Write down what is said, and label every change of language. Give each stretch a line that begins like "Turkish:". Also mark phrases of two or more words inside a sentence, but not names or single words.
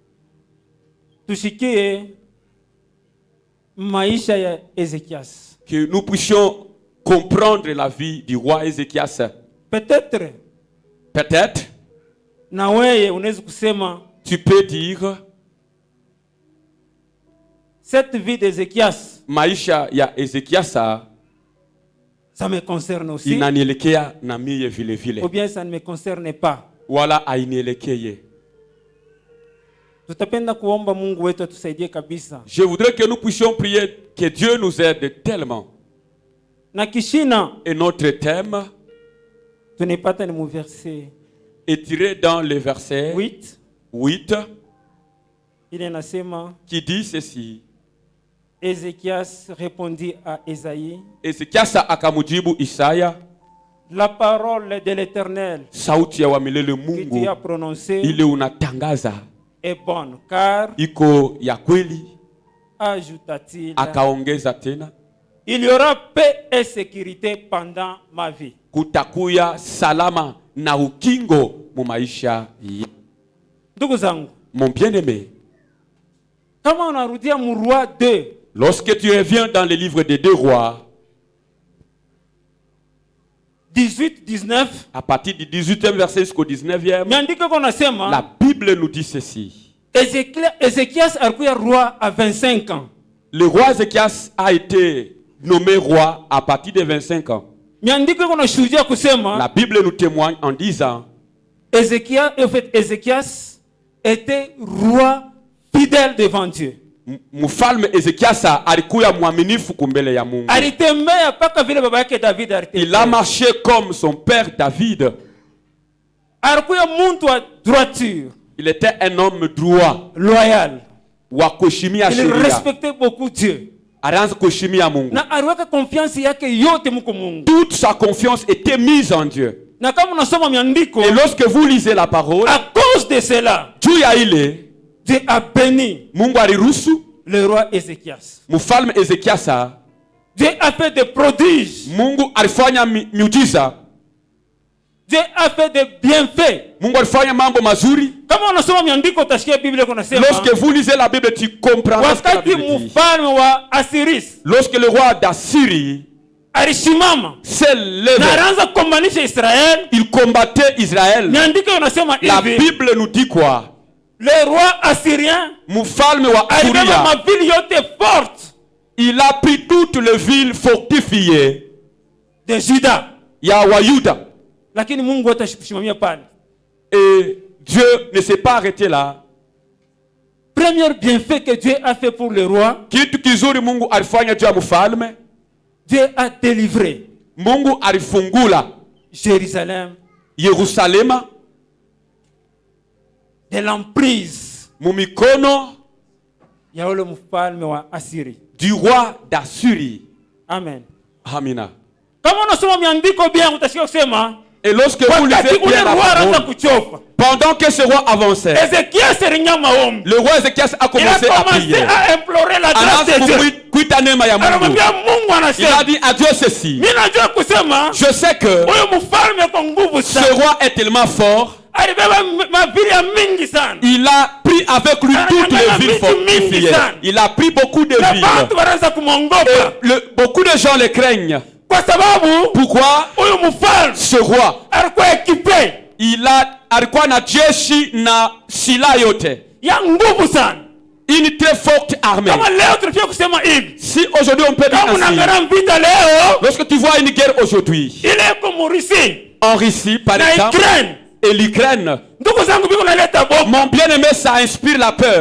French: Que nous puissions comprendre la vie du roi Ézéchias. Peut-être. Tu peux dire. Cette vie d'Ézéchias.
Swahili: Maisha ya Ézéchias.
French: Ça me concerne aussi. Ou bien ça ne me concerne pas. Je voudrais que nous puissions prier que Dieu nous aide tellement. Et notre thème est tiré dans le verset 8 qui dit ceci. Ézéchias répondit à Isaïe.
Swahili: Ézéchias akamujibu Isaya.
French: La parole de l'Éternel
Swahili: sauti ya wa milele Mungu
French: que tu as prononcée
Swahili: ile unatangaza
French: est bonne, car
Swahili: iko ya kweli.
French: Ajouta-t-il,
Swahili: akaongeza tena,
French: il y aura paix et sécurité pendant ma vie.
Swahili: Kutakuya salama na ukingo mu maisha ya. Ndugu zangu,
French: mon bien-aimé,
Swahili: kama unarudia mu Roi 2,
French: lorsque tu reviens dans le livre des 2 Rois 18-19, à partir du 18e verset jusqu'au 19e, la Bible nous dit ceci. Ézéchias a roi à 25 ans. Le roi Ézéchias a été nommé roi à partir de 25 ans. La Bible nous témoigne en disant Ézéchias était roi fidèle devant Dieu.
Swahili: Mfalme Ezekias alikuwa mwaminifu kumbele ya Mungu. Alitembea paka vile baba yake David alitembea.
French: Il a marché comme son père David.
Swahili: Alikuwa mtu wa droiture.
French: Il était un homme droit, loyal.
Swahili: Wa kuheshimia sheria.
French: Il respectait beaucoup Dieu.
Swahili: Alianza kuheshimia Mungu. Na aliweka confiance yake yote mko Mungu.
French: Toute sa confiance était mise en Dieu.
Swahili: Na kama unasoma miandiko,
French: et lorsque vous lisez la parole, à cause de cela,
Swahili: juu ya ile
French: Dieu a béni
Swahili: Mungu aliruhusu
French: le roi Ézéchias.
Swahili: Mfalme Ezekias.
French: Dieu a fait des prodiges.
Swahili: Mungu alifanya miujiza.
French: Dieu a fait des bienfaits.
Swahili: Mungu alifanya mambo mazuri. Kama unasoma miandiko utasikia Biblia kunasema,
French: lorsque vous lisez la Bible tu comprends ce que la Bible dit.
Swahili: Mfalme wa Asiris,
French: lorsque le roi d'Assyrie
Swahili: alisimama
French: s'est levé,
Swahili: na alianza kumbanisha Israël,
French: il combattait Israël.
Swahili: Miandiko unasema hivi,
French: la Bible nous dit quoi? Le roi assyrien,
Swahili: mfalme wa Assyria,
French: il a pris toutes les villes fortifiées de Juda,
Swahili: ya Wayuda. Lakini Mungu atasimamia pale.
French: Et Dieu ne s'est pas arrêté là. Premier bienfait que Dieu a fait pour le roi,
Swahili: kitu kizuri Mungu alifanya juu ya mfalme,
French: Dieu a délivré
Swahili: Mungu alifungula
French: Jérusalem,
Swahili: Yerusalema
French: de l'emprise
Swahili: mumikono ya ule mfalme wa Assyrie,
French: du roi d'Assyrie. Amen.
Swahili: Amina. Kama unasoma miandiko bien utasikia kusema,
French: et lorsque vous lisez bien la parole, pendant que ce roi avançait, le roi Ézéchias a commencé à prier. À implorer la grâce de Dieu. Il a dit à Dieu ceci: je sais que ce roi est tellement fort. Il a pris avec lui toutes les villes fortifiées. Il a pris beaucoup de villes. Et beaucoup de gens le craignent. Pourquoi? Ce roi, il
Swahili: alikuwa na jeshi na silaha yote,
French: une très forte armée. Si aujourd'hui on peut dire ainsi, lorsque tu vois une guerre aujourd'hui, en Russie par exemple, et l'Ukraine, mon bien-aimé, ça inspire la peur.